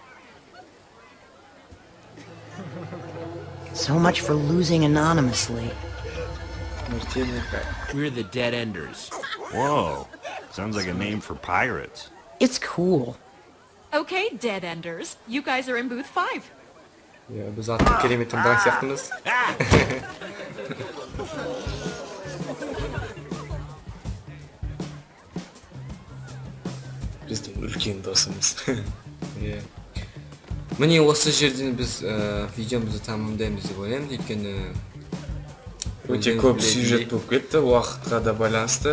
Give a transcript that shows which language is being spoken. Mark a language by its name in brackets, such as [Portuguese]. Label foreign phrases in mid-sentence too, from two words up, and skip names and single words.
[English] So much for losing anonymously. We're the Dead Enders. Whoa, sounds like a name for pirates. It's cool. Okay, Dead Enders. You guys are in booth 5. Ya, [Kazakh] biz artık керемет тыңдаған сияқтымыз. Біздің үлкен досымыз. Иә. Міне осы жерден біз видеомызды тамамдаймыз деп ойлаймын, өйткені өте көп сюжет болып кетті, уақытқа да байланысты.